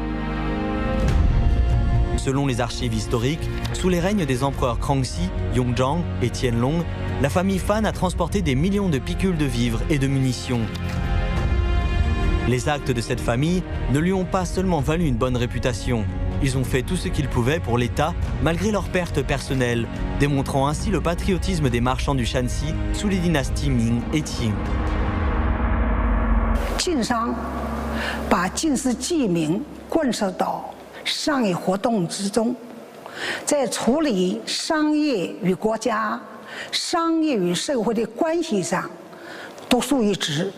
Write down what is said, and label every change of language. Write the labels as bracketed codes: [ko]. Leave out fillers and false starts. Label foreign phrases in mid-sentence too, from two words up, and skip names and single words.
[fr] Selon les archives historiques, sous les règnes des empereurs Kangxi, Yongzhang et Qianlong, la famille Fan a transporté des millions de picules de vivres et de munitions. Les actes de cette famille ne lui ont pas seulement valu une bonne réputation. Ils ont fait tout ce qu'ils pouvaient pour l'État, malgré leurs pertes personnelles, démontrant ainsi le patriotisme des marchands du Shanxi sous les dynasties Ming et Qing. [zh] 晋商把晋世济民贯彻到商业活动之中，在处理商业与国家、商业与社会的关系上独树一帜。